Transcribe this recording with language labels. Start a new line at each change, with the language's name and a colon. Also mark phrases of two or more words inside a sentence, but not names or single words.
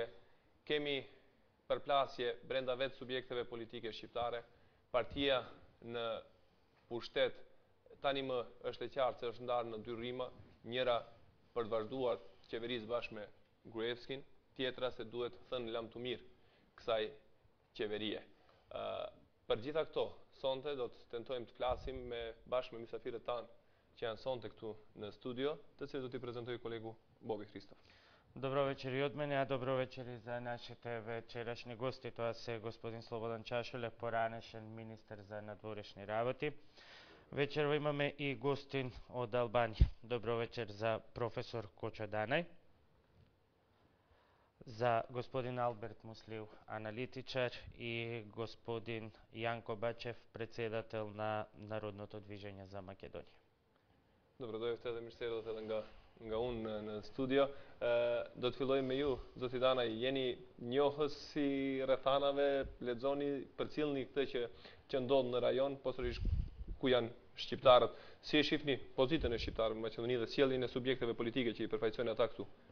Albanian: Kemi përplasje brenda vetë subjekteve politike shqiptare, partia në pushtet tani më është e qartë se është ndarë në dy rrima, njëra për të vazhduar qeverisë bashkë me Gruevskin, tjetra se duhet thënë lam të mirë kësaj qeverie. Për gjitha këto, sonte do të tentojmë të flasim bashkë me mysafirët tanë që janë sonte këtu në studio, të cilët do t'i prezentoj kolegu Bobi Hristof.
Macedonian: Добро вечер и от мене, а добро вечер и за нашите вечерашни гости. Тоа се господин Слободан Чашулев, поранешен министер за надворешни работи. Вечерва имаме и гостин од Албанија. Добро вечер за професор Кочо Данај, за господин Алберт Муслиу, аналитичар, и господин Јанко Бачев, председател на Народното движење за Македонија. Добро дојдовте
Albanian: dhe mirësedot edhe nga unë në studio. Do të fillojmë me ju, zoti Danaj, jeni njohës si rrethanave, lexoni, përcjellni këtë që ndodh në rajon, posërisht ku janë shqiptarët. Si e shihni pozitën e shqiptarëve në Maqedoni dhe sjelljen e subjekteve politike që i përfaqësojnë ata këtu?